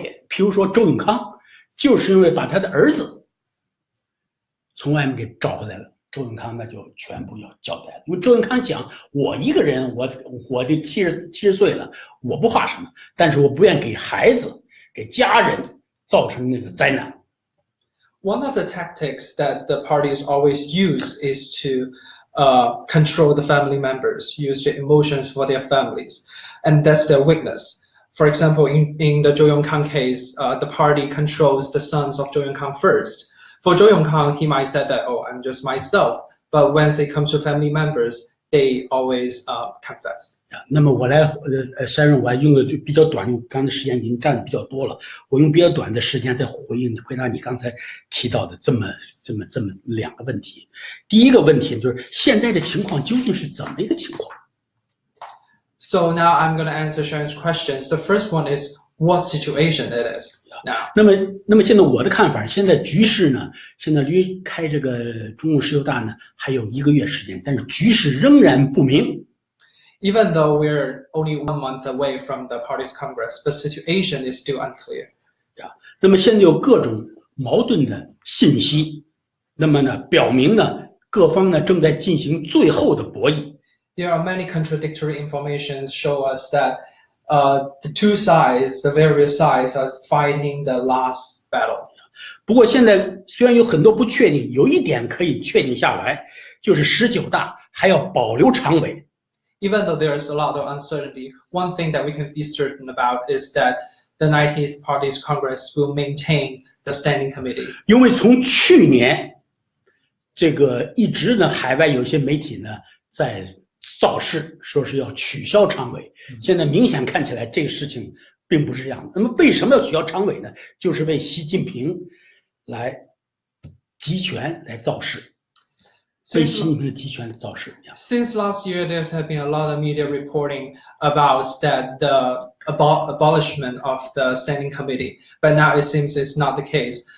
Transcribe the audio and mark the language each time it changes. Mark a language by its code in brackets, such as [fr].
[zh] 譬如说周永康，就是因为把他的儿子从外面给找回来了。周永康那就全部要交代了，因为周永康讲，我一个人，我这70岁了，我不怕什么，但是我不愿给孩子、给家人造成那个灾难。 [en] One of the tactics that the parties always use is to control the family members, use their emotions for their families, and that's their weakness. For example, in the Zhou Yongkang case, the party controls the sons of Zhou Yongkang first. For Zhou Yongkang, he might say that, oh, I'm just myself. But when it comes to family members, they always confess. [zh] 那么我来山人，我用的比较短，用刚才时间已经占的比较多了，我用比较短的时间再回答你刚才提到的这么两个问题。第一个问题就是现在的情况究竟是怎么一个情况？ [en] So now I'm going to answer Sharon's questions. The first one is what situation it is now. [zh] 那么现在我的看法，现在局势呢，现在离开这个中共十9大呢还有1个月时间，但是局势仍然不明。 [en] Even though we're only 1 month away from the party's congress, the situation is still unclear. [zh] 那么现在有各种矛盾的信息，那么呢，表明呢，各方呢正在进行最后的博弈。 [en] There are many contradictory information show us that the two sides, the various sides, are fighting the last battle. [zh] 不过现在虽然有很多不确定，有一点可以确定下来，就是19大还要保留常委。 [en] Even though there's a lot of uncertainty, one thing that we can be certain about is that the 19th Party's Congress will maintain the standing committee. [zh] 因为从去年这个一直呢，海外有些媒体呢在造势，说是要取消常委。现在明显看起来这个事情并不是这样的。那么为什么要取消常委呢？就是为习近平来集权来造势。 [en] Since [zh] 造势。 [en] Since last year, there's been a lot of media reporting about that the abolishment of the standing committee, but now it seems it's not the case.